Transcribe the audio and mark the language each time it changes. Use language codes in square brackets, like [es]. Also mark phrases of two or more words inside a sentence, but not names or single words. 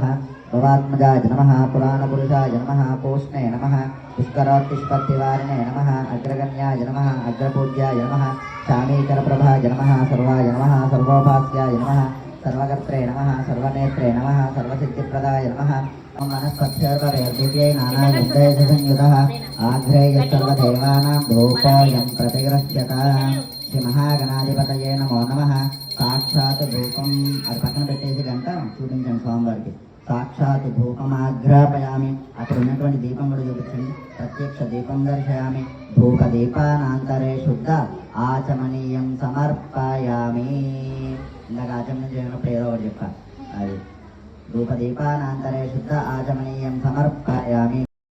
[sa] भवात्मजाय नमः पुराणपुरुषाय नमः पूष्णे नमः पुष्करोत्तिष्पत्तिवारिणे नमः अग्रगण्याय नमः अग्रपूज्याय नमः शामीकरप्रभाय नमः सर्वाय नमः सर्वोपास्याय नमः सर्वकर्त्रे नमः सर्वनेत्रे नमः सर्वसिद्धिप्रदाय नमः मनस्पत्यर्परेर्दिव्यै नानाविद्यैर्संयुतः आघ्रेयः सर्वदेवानां धूपोऽयं प्रतिगृह्यताम् श्रीमहागणाधिपतये नमो नमः। साक्षात् धूपं [te] అది పక్కన పెట్టేసి గంట చూపించండి స్వామివారికి [sa] సాక్షాత్ ధూపమాఘ్రాపయామి [te] అక్కడ ఉన్నటువంటి దీపం కూడా చూపించండి [sa] ప్రత్యక్ష దీపం దర్శయామి ధూపదీపానాంతరే శుద్ధ ఆచమనీయం సమర్పయామి [te] ఇందాక ఆచమనం చేయనప్పుడు ఏదో ఒకటి చెప్పా అది [sa] ధూపదీపానాంతరే శుద్ధ ఆచమనీయం సమర్పయామి